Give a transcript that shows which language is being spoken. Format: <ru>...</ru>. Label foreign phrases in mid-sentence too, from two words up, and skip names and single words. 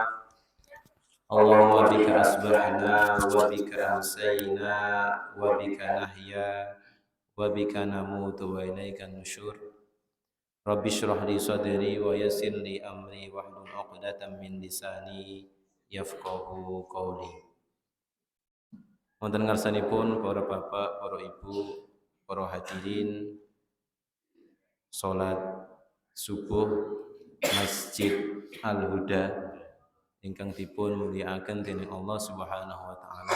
<ar>اللهم بك أصبحنا وبك أمسينا وبك نحيا وبك نموت وإليك النشور. رب اشرح لي صدري ويسر لي أمري واحلل عقدة من لساني يفقهوا قولي.</ar> <jv>Wonten ngarsanipun para bapak, para ibu, para hadirin salat subuh Masjid Al-Huda ingkang dipun mulyakaken dening Allah</jv> <ar>سبحانه وتعالى.</ar>